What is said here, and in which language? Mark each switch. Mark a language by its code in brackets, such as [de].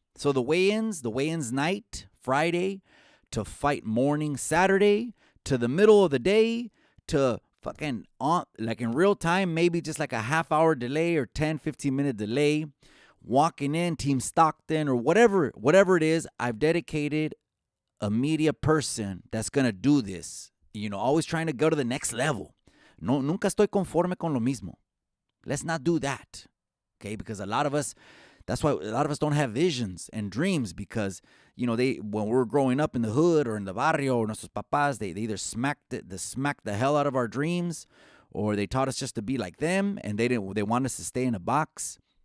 [en] So the weigh-ins night, Friday, to fight morning, Saturday, to the middle of the day, to fucking like in real time, maybe just like a half-hour delay or 10-15 minute delay, walking in, Team Stockton or whatever it is. I've dedicated a media person that's going to do this, always trying to go to the next level. [es] No, nunca estoy conforme con lo mismo. [en] Let's not do that, okay? Because that's why a lot of us don't have visions and dreams because, when we were growing up in the hood or in the barrio or [es] nuestros papás, [en] they either smacked the hell out of our dreams or they taught us just to be like them and they want us to stay in a box.